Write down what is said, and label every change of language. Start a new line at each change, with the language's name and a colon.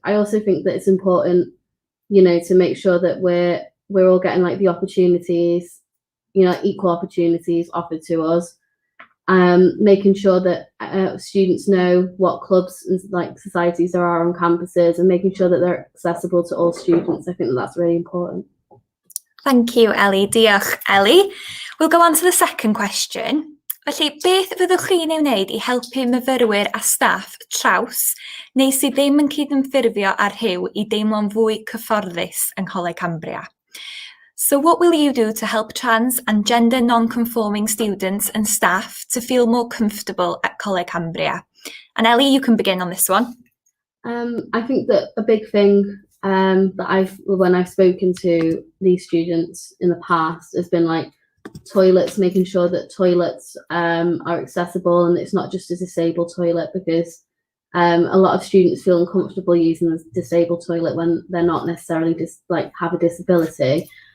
English: I also think that it's important, you know, to make sure that we're all getting like the opportunities, you know, equal opportunities offered to us. Making sure that students know what clubs and like societies there are on campuses, and making sure that they're accessible to all students. I think that's really important. Thank you, Ellie.
Welsh: Diolch, Ellie.
English: We'll go on to the second question.
Welsh: Felly, beth fyddwch chi'n ei wneud i helpu myfyrwyr a staff traws neu sydd ddim yn cydymffurfio â'r rhyw i deimlo'n fwy cyfforddus yng Coleg Cambria?
English: So what will you do to help trans and gender non-conforming students and staff to feel more comfortable at Coleg Cambria? And Ellie, you can begin on this one. I think that a big thing that when I've spoken to these students in the past has been like toilets, making sure that toilets are accessible and it's not just a disabled toilet, because a lot of students feel uncomfortable using the disabled toilet when they're not necessarily have a disability.